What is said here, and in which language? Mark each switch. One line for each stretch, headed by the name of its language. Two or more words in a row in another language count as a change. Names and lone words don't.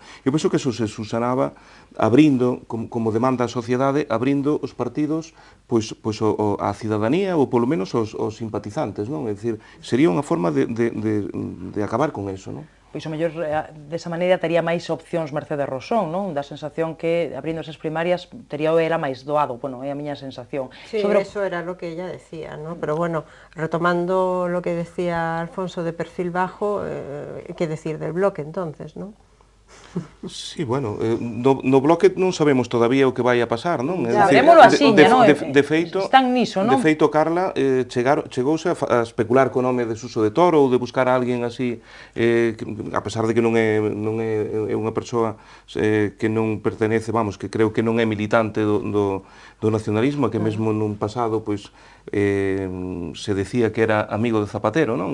Galician: Eu penso que eso se subsanaba abrindo, como demanda a sociedade, abrindo os partidos pois a cidadanía ou polo menos os simpatizantes, non? É dicir, sería unha forma de acabar con eso, non? Pois o mellor desa maneira tería máis opcións Mercedes Rosón, non? Da sensación que abrindo esas primarias tería o era máis doado, bueno, é a miña sensación.
Spanish: Sí, eso era lo que ella decía, ¿no? Pero bueno, retomando lo que decía Alfonso de perfil bajo, ¿qué decir del bloque entonces, no?
Galician: Sí, bueno, no bloque non sabemos todavía o que vai a pasar, non? Sabémolo así, non? De feito, están niso, non? De feito, Carla chegouse a especular co nome de Suso de Toro ou de buscar a alguén así, a pesar de que non é unha persoa que non pertenece, vamos, que creo que non é militante do nacionalismo, que mesmo nun pasado, pois, se decía que era amigo de Zapatero, non?